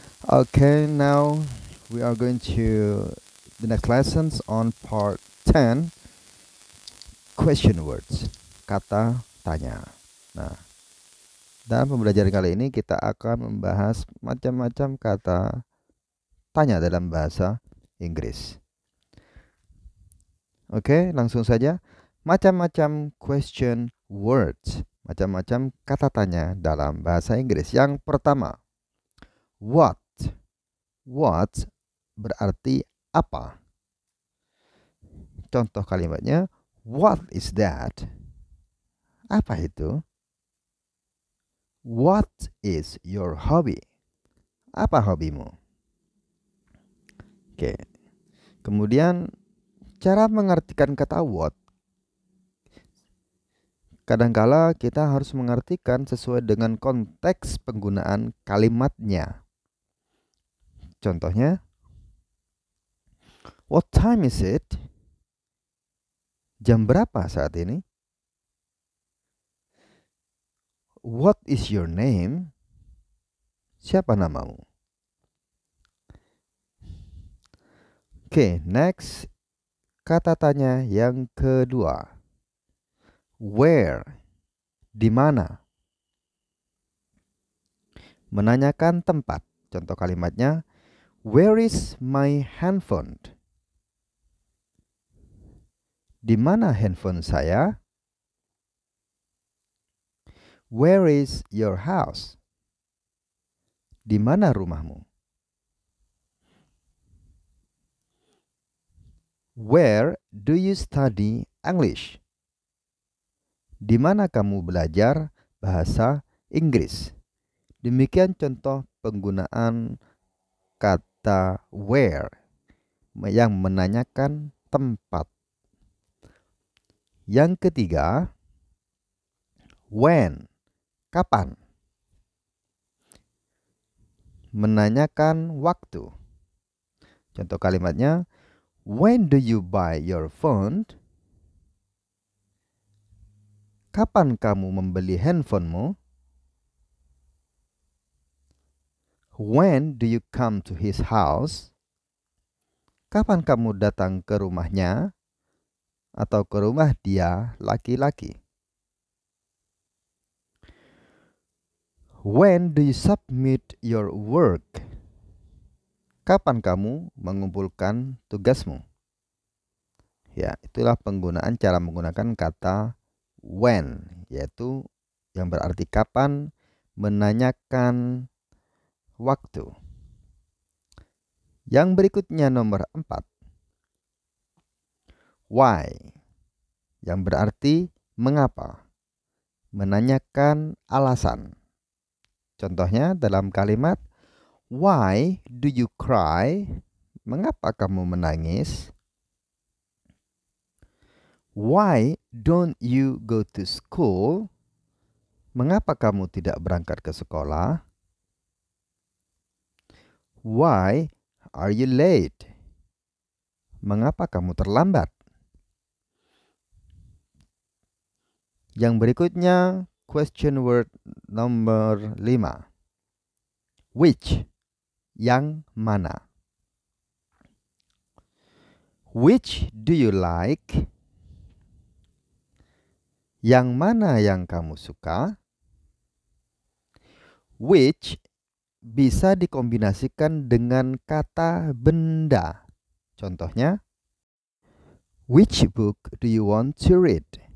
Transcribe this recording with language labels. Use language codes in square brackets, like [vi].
[en] Okay, now we are going to the next lessons on part 10, question words, [id] kata tanya. Nah, dalam pembelajaran kali ini kita akan membahas macam-macam kata tanya dalam bahasa Inggris. Oke, langsung saja. Macam-macam question words, macam-macam kata tanya dalam bahasa Inggris. Yang pertama, what. What berarti apa? Contoh kalimatnya, [en] what is that? [id] Apa itu? [en] What is your hobby? [id] Apa hobimu? Oke. Kemudian cara mengartikan kata what. Kadangkala kita harus mengartikan sesuai dengan konteks penggunaan kalimatnya. Contohnya, [en] what time is it? [id] Jam berapa saat ini? [en] What is your name? [id] Siapa namamu? Oke, next. Kata tanya yang kedua. Where? Di mana? Menanyakan tempat. Contoh kalimatnya, [en] where is my handphone? [id] Di mana handphone saya? [en] Where is your house? [id] Di mana rumahmu? [en] Where do you study English? [id] Di mana kamu belajar bahasa Inggris? Demikian contoh penggunaan kata where yang menanyakan tempat. Yang ketiga, when, kapan. Menanyakan waktu. Contoh kalimatnya, [en] when do you buy your phone? [id] Kapan kamu membeli handphonemu? [en] When do you come to his house? [id] Kapan kamu datang ke rumahnya atau ke rumah dia laki-laki? [en] When do you submit your work? [id] Kapan kamu mengumpulkan tugasmu? Ya, itulah penggunaan cara menggunakan kata when, yaitu yang berarti kapan, menanyakan waktu. Yang berikutnya nomor 4. Why, yang berarti mengapa, menanyakan alasan. Contohnya dalam kalimat, [en] why do you cry? [id] Mengapa kamu menangis? [en] Why don't you go to school? [id] Mengapa kamu tidak berangkat ke sekolah? [en] Why are you late? [id] Mengapa kamu terlambat? Yang berikutnya, question word nomor 5. Which, yang mana. [en] Which do you like? [id] Yang mana yang kamu suka? Which bisa dikombinasikan dengan kata benda. Contohnya, [en] which book do you want to read?